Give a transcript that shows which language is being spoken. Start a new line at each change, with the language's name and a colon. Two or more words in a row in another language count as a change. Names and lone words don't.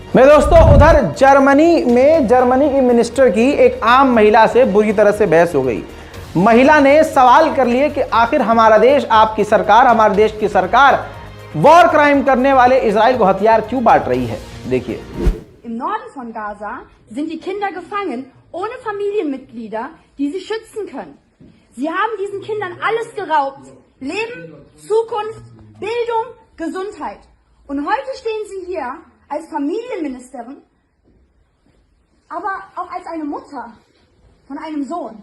Hindi: मेरे दोस्तों, उधर जर्मनी की मिनिस्टर की एक आम महिला से बुरी तरह से बहस हो गई। महिला ने सवाल कर लिए कि आखिर हमारा देश, आपकी सरकार, हमारे देश की सरकार
English: war crime
Hindi: करने वाले इजराइल को हथियार क्यों बांट रही है। देखिए,
German: Im Norden von Gaza sind die Kinder gefangen, ohne Familienmitglieder, die sie schützen können. Sie haben diesen Kindern alles geraubt. Leben, Zukunft, Bildung, Gesundheit. Und heute stehen Sie hier als Familienministerin, aber auch als eine Mutter von einem Sohn.